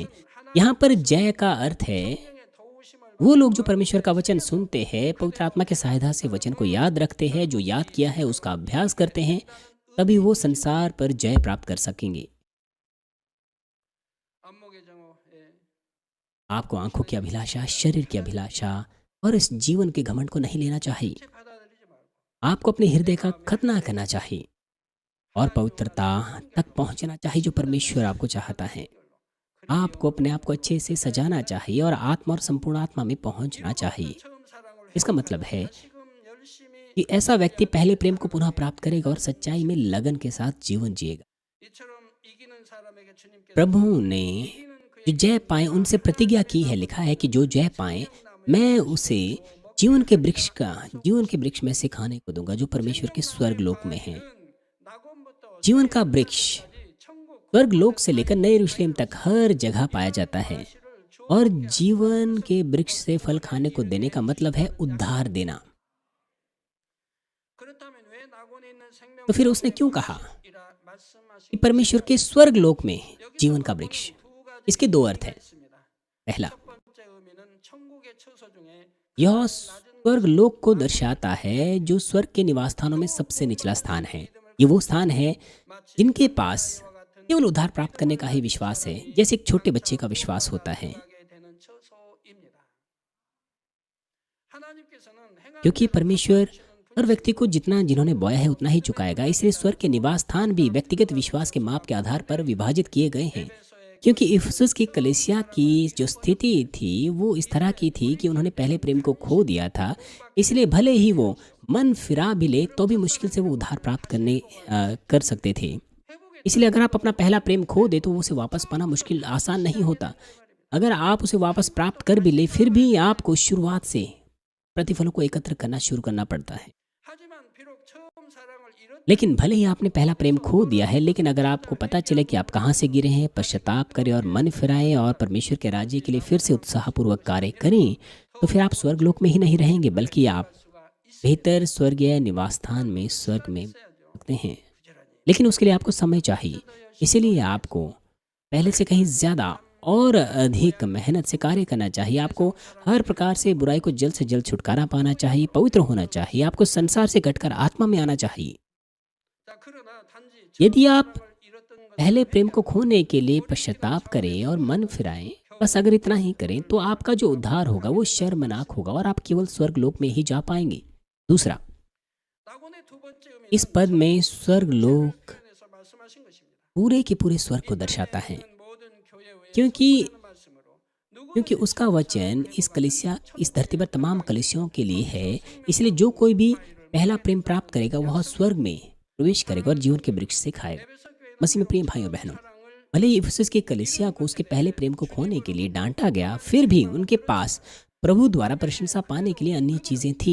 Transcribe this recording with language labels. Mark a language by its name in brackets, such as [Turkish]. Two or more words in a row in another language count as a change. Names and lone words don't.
[Hindi] यहाँ पर जय का अर्थ है वो लोग जो परमेश्वर का वचन सुनते हैं, पवित्र आत्मा के सहायता से वचन को याद रखते हैं, जो याद किया है उसका अभ्यास करते हैं, तभी वो संसार पर जय प्राप्त कर सकेंगे। आपको आंखों की अभिलाषा, शरीर की अभिलाषा और इस जीवन के घमंड को नहीं लेना चाहिए। [Korean] 이제 받아들이지 말고 [Hindi] आपको अपने हृदय का खतना करना चाहिए और पवित्रता तक पहुंचना चाहिए जो परमेश्वर आपको चाहता है। आपको अपने आप को अच्छे से सजाना चाहिए और आत्मा और संपूर्ण आत्मा में पहुंचना चाहिए। [Korean] 처음 사랑을 [Hindi] इसका [Korean] 회복하고 [Hindi] मतलब है [Korean] 다시금 열심히 [Hindi] कि ऐसा व्यक्ति पहले प्रेम को पुनः प्राप्त करेगा और सच्चाई में लगन के साथ जीवन जिएगा। [Korean] 이처럼 이기는 사람에게 주님께서 [Hindi] प्रभु ने [Korean] 이기는 [Hindi] जो [Korean] 그에게 [Hindi] जय पाए उनसे प्रतिज्ञा की है। लिखा है कि जो जय पाए मैं उसे जीवन के वृक्ष में से खाने को दूंगा जो परमेश्वर के स्वर्ग लोक में है। [Korean] 낙원부터 [Hindi] जीवन का वृक्ष [Korean] 천국 [Hindi] स्वर्ग लोक से लेकर नए यरूशलेम तक हर जगह पाया जाता है और जीवन के वृक्ष से फल खाने को देने का मतलब है उद्धार देना। [Korean] 그렇다면 왜 낙원에 있는 생명 [Hindi] तो फिर उसने क्यों कहा [Korean] 이라 말씀하신 [Hindi] कि परमेश्वर के स्वर्ग लोक में जीवन का वृक्ष? [Korean] 두 가지 [Hindi] इसके दो अर्थ हैं। [Korean] 있습니다. [Hindi] पहला, [Korean] 첫 번째 의미는 천국의 처소 중에 [Hindi] यह स्वर्ग लोक को दर्शाता है जो स्वर्ग के निवास स्थानों में सबसे निचला स्थान है। ये वो स्थान है जिनके पास केवल उद्धार प्राप्त करने का ही विश्वास है, जैसे एक छोटे बच्चे का विश्वास होता है। [Korean] 하게 되는 처소입니다. 하나님께서는 행한 [Hindi] क्योंकि परमेश्वर हर व्यक्ति को जिन्होंने बोया है उतना ही चुकाएगा, इसलिए स्वर्ग के निवास स्थान भी व्यक्तिगत विश्वास के माप के आधार पर विभाजित किए गए हैं। क्योंकि इफिसुस की कलीसिया की जो स्थिति थी वो इस तरह की थी कि उन्होंने पहले प्रेम को खो दिया था, इसलिए भले ही वो मन फिरा भी ले तो भी मुश्किल से वो उद्धार प्राप्त कर सकते थे। इसलिए अगर आप अपना पहला प्रेम खो दे तो उसे वापस पाना मुश्किल आसान नहीं होता। अगर आप उसे वापस प्राप्त कर भी ले फिर भी आपको शुरुआत से प्रतिफलों को एकत्र करना शुरू करना पड़ता है। [Korean] 하지만 비록 처음 사랑을 잃었 [Hindi] लेकिन भले ही आपने पहला प्रेम खो दिया है, लेकिन अगर आपको पता चले कि आप कहाँ से गिरे हैं, पश्चाताप करें और मन फिराएं और परमेश्वर के राज्य के लिए फिर से उत्साहपूर्वक कार्य करें, तो फिर आप स्वर्गलोक में ही नहीं रहेंगे बल्कि आप [Korean] 수가 있 [Hindi] बेहतर स्वर्गीय निवास स्थान में स्वर्ग में [Korean] 어야죠. [Hindi] सकते हैं। [Korean] 부지런히 [Hindi] लेकिन उसके लिए आपको समय चाहिए। इसीलिए आपको पहले से कहीं ज़्यादा और अधिक मेहनत से कार्य करना चाहिए। आपको हर प्रकार से बुराई को जल्द से जल्द छुटकारा पाना चाहिए, पवित्र होना चाहिए। आपको संसार से घटकर आत्मा में आना चाहिए। [Korean] 자, 그러나 단지 [Hindi] यदि आप [Korean] 사랑을 잃었던 것 [Hindi] पहले प्रेम को खोने के लिए पश्चाताप करें और मन फिराएं, बस अगर इतना ही करें तो आपका जो उद्धार होगा वो शर्मनाक होगा और आप केवल स्वर्ग लोक में ही जा पाएंगे। दूसरा, [Korean] 낙원의 두 번째 의미는 [Hindi] इस पद में स्वर्ग लोक [Korean] 표현해서 말씀하신 것입니다. [Hindi] पूरे के पूरे स्वर्ग को दर्शाता है, [Korean] 모든 교회 외에 [Hindi] क्योंकि [Korean] 말씀으로 [Hindi] क्योंकि उसका वचन इस धरती पर तमाम कलीसियाओं के लिए है। इसलिए जो कोई भी पहला प्रेम प्राप्त करेगा वह स्वर्ग में प्रवेश करेगा और जीवन के वृक्ष से खाएगा। मसीह में प्रिय भाई और बहनों, भले ही इफिसुस की कलीसिया को उसके पहले प्रेम को खोने के लिए डांटा गया, फिर भी उनके पास प्रभु द्वारा प्रशंसा पाने के लिए अन्य चीज़ें थी।